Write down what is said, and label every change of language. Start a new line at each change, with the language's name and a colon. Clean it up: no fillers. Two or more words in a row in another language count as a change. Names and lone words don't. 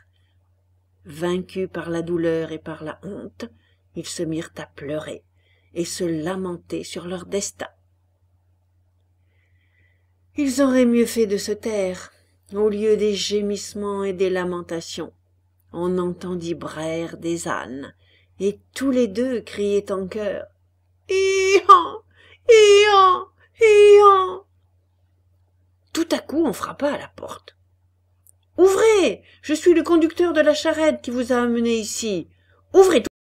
French: Vaincus par la douleur et par la honte, ils se mirent à pleurer et se lamenter sur leur destin. Ils auraient mieux fait de se taire. Au lieu des gémissements et des lamentations, on entendit braire des ânes, et tous les deux criaient en chœur: « Hi-han! Hi-han! Hi-han » Tout à coup, on frappa à la porte. « Ouvrez! Je suis le conducteur de la charrette qui vous a amené ici. Ouvrez